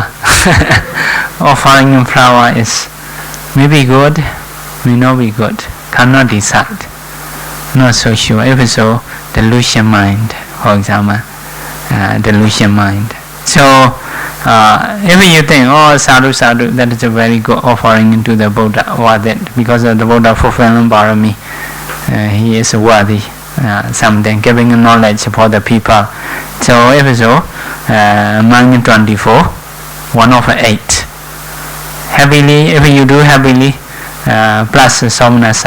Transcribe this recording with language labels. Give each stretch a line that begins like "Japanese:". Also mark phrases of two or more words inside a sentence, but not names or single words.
English: Offering a flower is maybe good, may not be good. Cannot decide. Not so sure. If so, delusion mind, for example, delusion mind. So if you think,
Pali: oh, sadhu, sadhu,
English: that is a very good offering into the Buddha, worth it, because of the Buddha fulfillment parami, he is worthy, something, giving knowledge for the people. So if so, among 24, 1/8. Happily, if you do happily, plus somnasa.